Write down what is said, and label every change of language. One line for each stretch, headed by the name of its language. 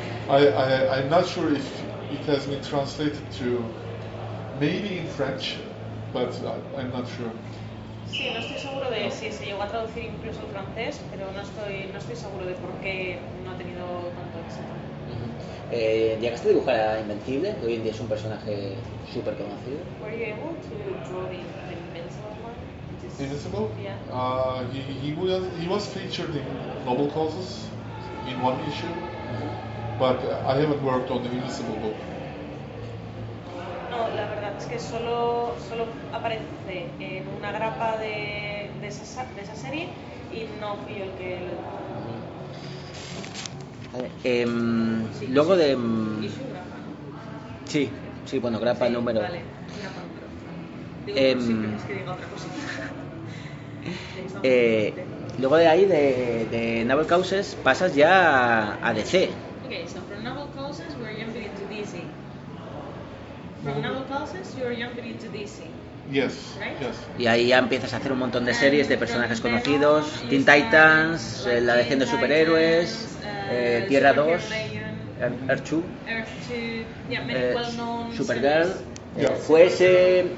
English: I'm not sure if it has been translated to, maybe in French, but I'm not sure.
Spanish: Sí, no estoy seguro de si se llegó a traducir incluso al francés, pero no estoy seguro de por qué no ha tenido tanto éxito. ¿Llegaste a dibujar a Invencible, que hoy en día es un personaje súper conocido?
English: Were you able to draw the Invincible one? Invincible? Yeah. He was featured in Noble Causes in one issue, but I haven't worked on the Invisible book.
Spanish: No, la verdad es que solo aparece en una grapa de esa serie y no fui yo el que lo dibujó. Sí, luego de
English: issue,
Spanish: grapa. Sí, bueno, grapa sí, número. Vale, grapa número. Digo, si quieres que diga otra cosa. Luego de ahí, de Noble Causes, pasas ya a DC.
English: Okay, so from Noble Causes, we're jumping into DC. From Noble Causes, you're jumping into DC. Yes, right? Yes.
Spanish: Y ahí ya empiezas a hacer un montón de series de personajes conocidos.
English: Teen Titans, like La Legión de Superhéroes, Tierra 2, Earth 2. Earth 2, yeah, many well-known Supergirl. Series.